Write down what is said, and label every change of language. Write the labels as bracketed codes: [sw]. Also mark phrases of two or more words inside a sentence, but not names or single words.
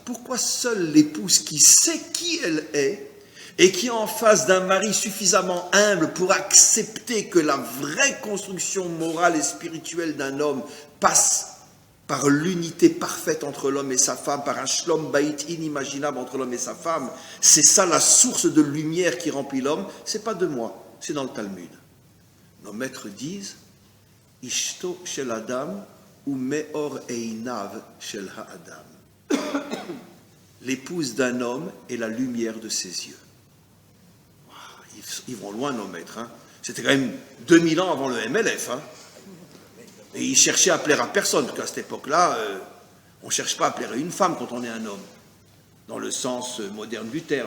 [fr] Pourquoi seule l'épouse qui sait qui elle est et qui est en face d'un mari suffisamment humble pour accepter que la vraie construction morale et spirituelle d'un homme passe par l'unité parfaite entre l'homme et sa femme, par un [he] שלום בית [fr] inimaginable entre l'homme et sa femme, c'est ça la source de lumière qui remplit l'homme, c'est pas de moi, c'est dans le Talmud. Nos maîtres disent [he] אשתו של אדם הוא מאור עיניו של האדם. [fr] l'épouse d'un homme est la lumière de ses yeux. Ils vont loin, nos maîtres. Hein. C'était quand même 2000 ans avant le MLF. Hein. Et ils cherchaient à plaire à personne, parce qu'à cette époque-là, on ne cherche pas à plaire à une femme quand on est un homme, dans le sens moderne du terme.